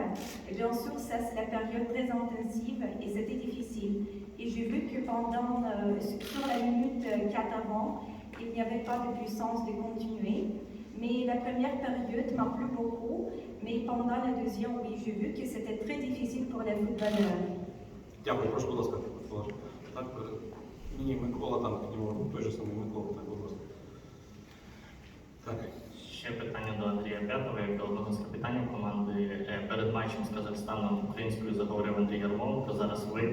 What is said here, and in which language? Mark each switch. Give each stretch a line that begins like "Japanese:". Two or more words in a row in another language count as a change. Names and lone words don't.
French: Et bien sûr, ça c'est la période très intensive et c'était difficile. Et j'ai vu que sur la minute 4 avant, il n'y avait pas de puissance de continuer. Mais la première période m'a plu beaucoup. Mais pendant la deuxième, oui, j'ai vu que c'était très difficile pour les footballeurs.
Ukrainian: Дякую, прошу, будь ласка, так, мені Микола там піднімав, той же самий Микола, так, будь ласка. Так. Ще питання до Андрія П'ятова, як до одного з капітанів команди. Перед матчем з Казахстаном українською заговорив Андрій Ярмоленко, зараз ви.